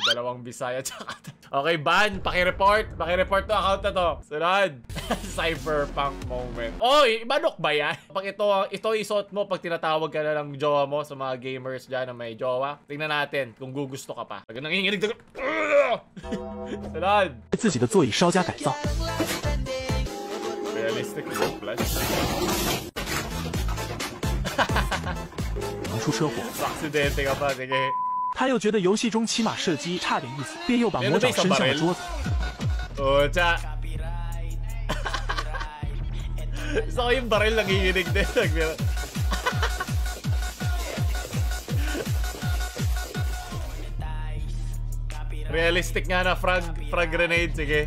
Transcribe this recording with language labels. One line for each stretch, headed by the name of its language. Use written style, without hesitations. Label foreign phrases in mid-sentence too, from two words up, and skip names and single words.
Filipino: 2 Bisaya tsaka. Okay, ban! Pakireport! Pakireport to account na to. Sunod! Cyberpunk moment. Oy! Manok ba yan? Pag ito isuot mo pag tinatawag ka na ng jowa mo sa mga gamers dyan na may jowa. Tingnan natin kung gugusto ka pa. Pag nanginginig na... Sunod!
Chinese: 自己的座椅稍加改造。
English: Realistic flash.
Chinese: 能出车祸，
Filipino: Aksidente ka pa, sige.
Chinese: 他又觉得游戏中骑马射击差点意思，便又把魔爪伸向了桌子。
Filipino: Ocha. Gusto ko yung baril nanginginig din. Realistic nga na
English: frag grenade,
Filipino: sige.